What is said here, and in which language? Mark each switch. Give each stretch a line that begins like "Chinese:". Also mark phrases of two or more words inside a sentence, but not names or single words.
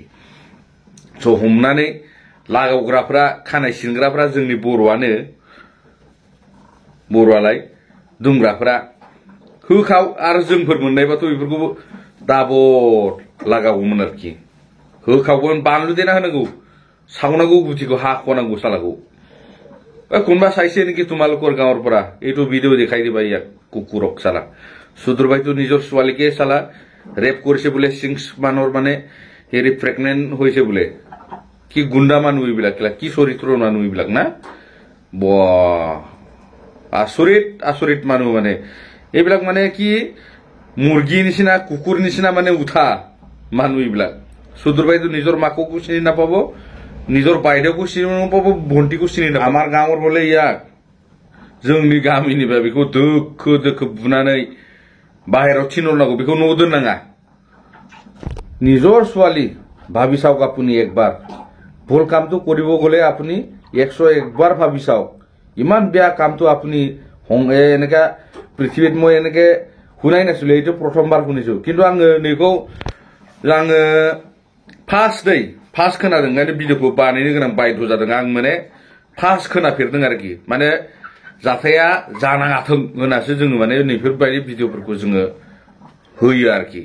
Bodo: हमनानै लागावग्राफ्रा, खानाय सिनग्राफ्रा जोंनि बर'आनो, बर'आलाय दुमग्राफ्रा होखाव। आरो जोंफोर मोननायबाथ' बेफोरखौबो दाबद लागावगौमोन आरोखि। होखावगोन, बानलु देना होनांगौ, सावनांगौ, गुथिखौ हाख'नांगौ सालाखौ। कोनबा साइसे
Assamese: नेকি তোমালোকৰ গাঁৱৰ পৰা এইটো ভিডিও দেখাই দিবা ইয়াক, কুকুৰক সালা। সুদূৰবাইটো নিজৰ ছোৱালীকে সালা ৰেপ কৰিছে বোলে, 6 মানৰ মানে হেৰি প্ৰেগনেন্ট হৈছে বোলে। কি গুণ্ডা মানুহ এইবিলাক, কি চৰিত্ৰৰ মানুহ এইবিলাক না? আচৰিত আচৰিত মানুহ মানে এইবিলাক। মানে কি মুৰ্গী নিচিনা, কুকুৰ নিচিনা মানে উঠা মানুহ এইবিলাক। সুদূৰবাইটো নিজৰ মাককো চিনি নাপাব, নিজৰ বাইদেউকো চিনি নাপাব, ভণ্টিকো চিনি নাপাব। আমাৰ গাঁৱৰ বোলে ইয়াক
Bodo: जोंनि गामिनिबा बेखौ दोखो दोखो बुनानै बाहेराव थिनहरनांगौ, बेखौ न'आव दोननाङा।
Assamese: নিজৰ ছোৱালী ভাবি চাওক আপুনি একবাৰ। ভুল কামটো কৰিব গ'লে আপুনি 101 বাৰ ভাবি চাওক। ইমান বেয়া কামটো আপুনি এনেকা পৃথিৱীত মই এনেকে শুনাই নাছিলো, এইটো প্ৰথমবাৰ শুনিছো।
Bodo: কিন্তু आङो नैखौ फार्स्ट खोनादों, ओंखायनो भिडिअखौ बानायनो गोनां बायध' जादों आं। माने फार्स्ट खोनाफेरदों आरोखि। माने जाथाया जानाङाथों होननासो जोङो माने नैफोरबायदि भिडिअफोरखौ जोङो होयो आरोखि।